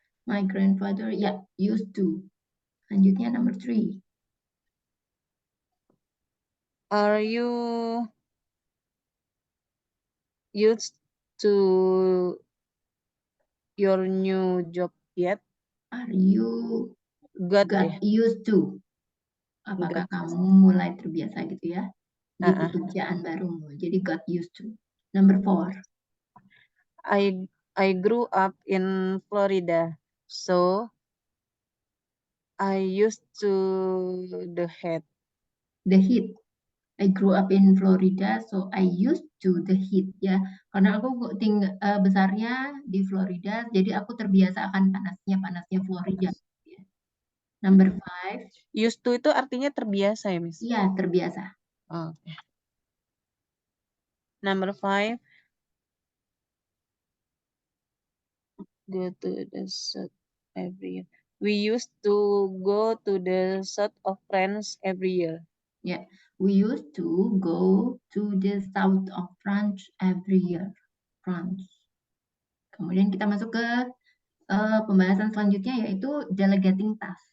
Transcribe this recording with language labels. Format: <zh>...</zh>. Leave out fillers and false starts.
<en>My grandfather, ya, used to.</en> <id>Selanjutnya</id> <en>number 3. Are you used to your new job yet? Are you Got used to?</en> <id>Apakah kamu mulai terbiasa gitu ya di pekerjaan barumu?</id> <en>Jadi got used to. Number 4. I grew up in Florida, so I used to the heat. The heat. I grew up in Florida, so I used to the heat ya.</en> <id>Karena aku besarnya di Florida, jadi aku terbiasa akan panasnya Florida.</id> <en>Ya. Number 5.</en> <id>Used to itu artinya terbiasa ya, Miss? Iya, terbiasa.</id> <en>Okay. Number 5. Go to the south every year. We used to go to the south of France every year. Yeah, we used to go to the south of France every year. France.</en> <id>Kemudian kita masuk ke pembahasan selanjutnya yaitu delegating task.</id>